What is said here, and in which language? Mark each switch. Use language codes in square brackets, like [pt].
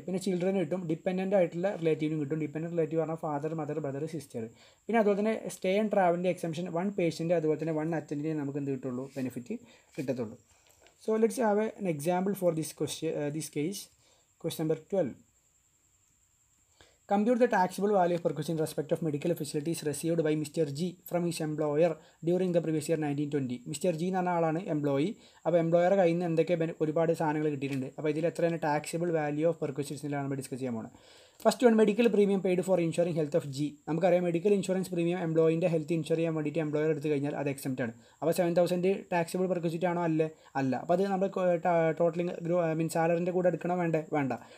[ml] പിന്നെ ചിൽഡ്രന് കിട്ടും, ഡിപ്പെൻഡൻ്റ് ആയിട്ടുള്ള റിലേറ്റീവിനും കിട്ടും. ഡിപ്പെൻഡൻറ്റ് റിലേറ്റീവ് പറഞ്ഞാൽ ഫാദർ, മദർ, ബ്രദർ, സിസ്റ്റർ. പിന്നെ അതുപോലെ തന്നെ സ്റ്റേ ആൻഡ് ട്രാവലിൻ്റെ എക്സംഷൻ 1 പേഷ്യൻ്റ് അതുപോലെ തന്നെ 1 അറ്റൻഡിനെ നമുക്ക് എന്ത് കിട്ടുള്ളൂ, ബെനിഫിറ്റ് കിട്ടത്തുള്ളൂ. [en] So let's have an example for this case. Question number 12. Compute the taxable value of perquisite in respect of medical facilities received by Mr. G from his employer during the previous year 1920. [ml] Mr. G എന്ന് പറഞ്ഞ ആളാണ് employee. അപ്പോൾ എംപ്ലോയറെ കയ്യിൽ നിന്ന് എന്തൊക്കെ ഒരുപാട് സാധനങ്ങൾ കിട്ടിയിട്ടുണ്ട്. അപ്പോൾ ഇതിൽ എത്രയാണ് ടാക്സബിൾ വാല്യൂ ഓഫ് പെർക്വിസിറ്റ്സിലാണ് നമ്മൾ ഡിസ്കസ് ചെയ്യാൻ പോകുന്നത്. [en] First one, medical premium paid for insuring health of G. [ml] നമുക്കറിയാം medical insurance premium എംപ്ലോയിൻ്റെ health insure ചെയ്യാൻ വേണ്ടിയിട്ട് എംപ്ലോയർ എടുത്തു കഴിഞ്ഞാൽ അത് എക്സംപ്റ്റ് ആണ്. അപ്പോൾ 7,000 ടാക്സബിൾ പെർക്വിസിറ്റ് ആണോ? അല്ല. അപ്പോൾ അത് നമ്മൾ ടോട്ടലിംഗ് സാലറിൻ്റെ കൂടെ എടുക്കണോ? വേണ്ട.